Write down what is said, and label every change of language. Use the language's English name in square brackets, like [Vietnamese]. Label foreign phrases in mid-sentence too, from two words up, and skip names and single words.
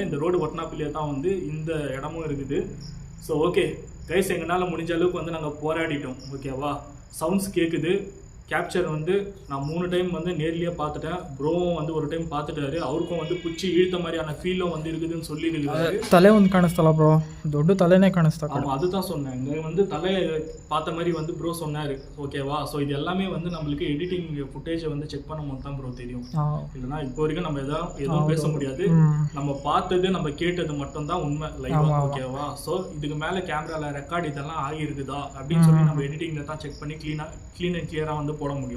[Tamil] இந்த ரோடு ஒட்டினாப்பிலேயே தான் வந்து இந்த இடமும் இருக்குது. [English] so okay guys, [Tamil] எங்களால் முடிஞ்ச அளவுக்கு வந்து நாங்கள் போராடிட்டோம். ஓகேவா? சவுண்ட்ஸ் கேட்குது. கேப்சர் வந்து நான் 3 டைம் வந்து நேர்லேயே பார்த்துட்டேன். ப்ரோவும் வந்து ஒரு டைம் பார்த்துட்டாரு. அவருக்கும் வந்து குச்சி இழுத்த மாதிரியான ஃபீலும் வந்து இருக்குதுன்னு சொல்லி இருக்காரு. [Kannada] ತಲೆ ಒಂದು ಕಾಣಿಸ್ತಲ್ಲ ಬ್ರೋ, ದೊಡ್ಡ ತಲೆನೇ ಕಾಣಿಸ್ತಾ. [Tamil] ஆமாம், அதுதான் சொன்னேன். இங்கே வந்து தலையை பார்த்த மாதிரி வந்து ப்ரோ சொன்னார். ஓகேவா? ஸோ இது எல்லாமே வந்து நம்மளுக்கு [English] editing footage [Tamil] வந்து செக் பண்ணும்போது தான் ப்ரோ தெரியும். இல்லைனா இப்போ வரைக்கும் நம்ம எதுவும் பேச முடியாது. நம்ம பார்த்தது நம்ம கேட்டது மட்டும்தான் உண்மை லைவாக. ஓகேவா? ஸோ இதுக்கு மேலே கேமராவில் ரெக்கார்ட் இதெல்லாம் ஆகியிருக்குதா அப்படின்னு சொல்லி நம்ம எடிட்டிங்கில் தான் செக் பண்ணி [English] clean and clear [Tamil] வந்து போட முடியும்.